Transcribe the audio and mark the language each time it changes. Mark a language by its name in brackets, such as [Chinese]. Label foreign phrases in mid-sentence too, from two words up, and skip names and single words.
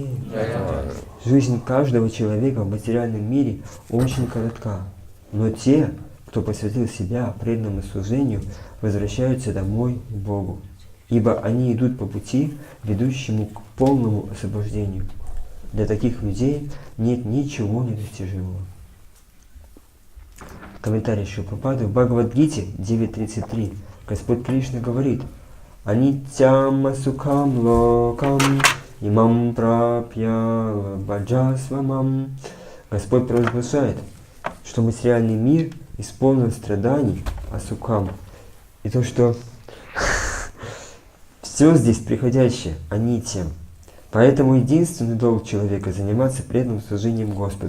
[Russian] Жизнь каждого человека в материальном мире очень коротка, но те, кто посвятил себя преданному служению, возвращаются домой к Богу, ибо они идут по пути, ведущему к полному освобождению. Для таких людей нет ничего недостижимого. Комментарий Шри Прабхупады в Бхагавад-гите 9.33. Господь Кришна говорит: [Sanskrit] «अनित्यं सुखं लोकं इमं प्राप्य भजस्व मां». [Russian] Господь провозглашает, что материальный мир исполнен страданий, асукам, и то, что все здесь приходящее, анитьям. Поэтому единственный долг человека — заниматься преданным служением Господу.